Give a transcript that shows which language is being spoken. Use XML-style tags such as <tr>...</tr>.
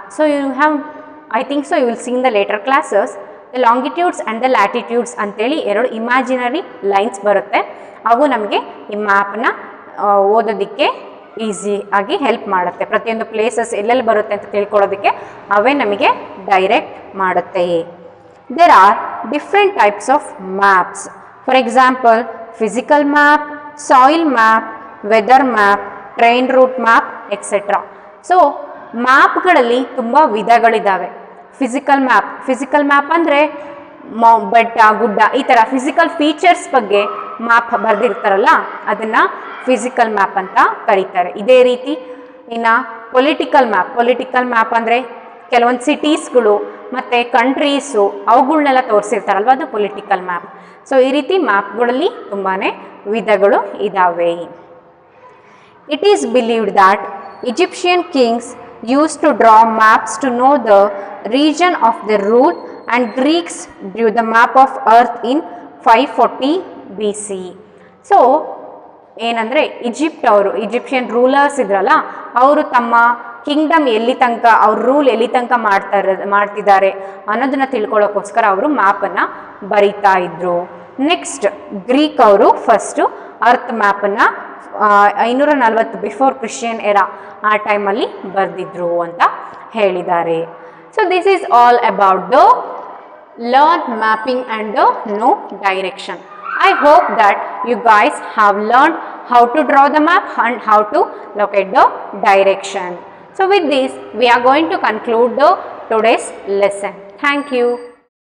<en>So you have, I think so you will see in the later classes, the longitudes and the latitudes</en> <kn>ಅಂತೇಳಿ</kn> <en>2 imaginary lines</en> <kn>ಬರುತ್ತೆ. ಅವು ನಮಗೆ ಈ ಮ್ಯಾಪ್ನ ಓದೋದಕ್ಕೆ easy ಆಗಿ ಹೆಲ್ಪ್ ಮಾಡುತ್ತೆ. ಪ್ರತಿಯೊಂದು ಪ್ಲೇಸಸ್ ಎಲ್ಲೆಲ್ಲಿ ಬರುತ್ತೆ ಅಂತ ತಿಳ್ಕೊಳ್ಳೋದಕ್ಕೆ ಅವೇ ನಮಗೆ ಡೈರೆಕ್ಟ್ ಮಾಡುತ್ತೆ.</kn> <en>There are different types of maps. For example, physical map, soil map, weather map, train route map, etc.</en> <kn>So ಮ್ಯಾಪ್ಗಳಲ್ಲಿ ತುಂಬ ವಿಧಗಳಿದ್ದಾವೆ. ಫಿಸಿಕಲ್ ಮ್ಯಾಪ್ ಅಂದರೆ ಬೆಟ್ಟ, ಗುಡ್ಡ, ಈ ಥರ ಫಿಸಿಕಲ್ ಫೀಚರ್ಸ್ ಬಗ್ಗೆ ಮ್ಯಾಪ್ ಬರೆದಿರ್ತಾರಲ್ಲ, ಅದನ್ನು ಫಿಸಿಕಲ್ ಮ್ಯಾಪ್ ಅಂತ ಕರೀತಾರೆ. ಇದೇ ರೀತಿ ಇನ್ನು ಪೊಲಿಟಿಕಲ್ ಮ್ಯಾಪ್ ಅಂದರೆ ಕೆಲವೊಂದು ಸಿಟೀಸ್ಗಳು ಮತ್ತು ಕಂಟ್ರೀಸು ಅವುಗಳನ್ನೆಲ್ಲ ತೋರಿಸಿರ್ತಾರಲ್ವ, ಅದು ಪೊಲಿಟಿಕಲ್ ಮ್ಯಾಪ್. ಸೊ ಈ ರೀತಿ ಮ್ಯಾಪ್ಗಳಲ್ಲಿ ತುಂಬಾ ವಿಧಗಳು ಇದ್ದಾವೆ.</kn> <en>It is believed that Egyptian kings used to draw maps to know the region of their rule, and Greeks drew the map of earth in 540 BC.</en> <kn>So ಏನಂದರೆ Egyptian rulers ಇದ್ರಲ್ಲ, ಅವರು ತಮ್ಮ Kingdom ಎಲ್ಲಿ ತನಕ, ಅವ್ರ ರೂಲ್ ಎಲ್ಲಿ ತನಕ ಮಾಡ್ತಿದ್ದಾರೆ ಅನ್ನೋದನ್ನ ತಿಳ್ಕೊಳ್ಳೋಕ್ಕೋಸ್ಕರ ಅವರು ಮ್ಯಾಪನ್ನು ಬರಿತಾ ಇದ್ರು. ನೆಕ್ಸ್ಟ್ ಗ್ರೀಕ್ ಅವರು first earth ಮ್ಯಾಪನ್ನು 540</kn> <en>before Christian era</en> <kn>ಆ ಟೈಮಲ್ಲಿ ಬರೆದಿದ್ರು ಅಂತ ಹೇಳಿದ್ದಾರೆ.</kn> <en>So this is all about the learn mapping and the know direction. I hope that you guys have learned how to draw the map and how to locate the direction. So with this, we are going to conclude the today's lesson. Thank you.</en>